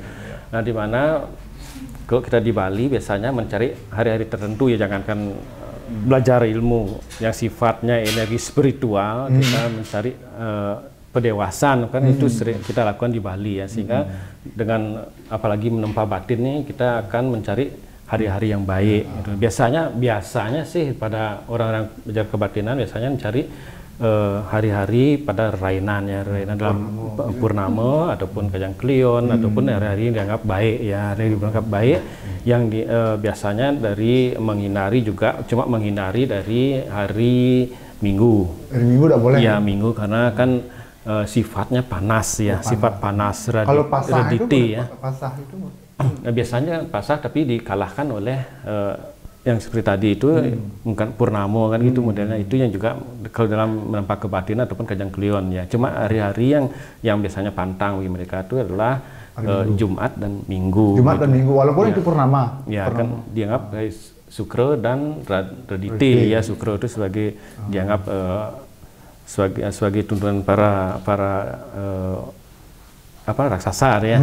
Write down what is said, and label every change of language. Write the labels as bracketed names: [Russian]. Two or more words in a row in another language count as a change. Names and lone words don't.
[Indonesian] Nah, di mana kalau kita di Bali biasanya mencari hari-hari tertentu ya, jangankan belajar ilmu yang sifatnya energi spiritual, kita mencari pedewasan kan itu sering kita lakukan di Bali ya, sehingga dengan apalagi menempa batin nih kita akan mencari hari-hari yang baik gitu. Biasanya sih pada orang-orang belajar kebatinan biasanya mencari hari-hari pada rainan dalam purnama ataupun kajang klion ataupun hari-hari yang dianggap baik ya, hari yang dianggap baik yang biasanya dari menghindari juga, cuma menghindari dari hari Minggu. Hari Minggu udah boleh. Ya, Minggu karena kan sifatnya panas ya, sifat panas Kalau pasah raditi ya. Pasah itu Nah, biasanya pasah tapi dikalahkan oleh yang seperti tadi itu bukan purnamo kan gitu modelnya, itu yang juga kalau dalam menempa kebatinan ataupun kajang klion ya. Cuma hari-hari yang biasanya pantang bagi mereka itu adalah Jumat dan Minggu. Jumat dan Minggu walaupun itu purnama. Ya kan dianggap Sukro dan Raditi ya. Sukro itu sebagai dianggap sebagai tuntunan para raksasa ya.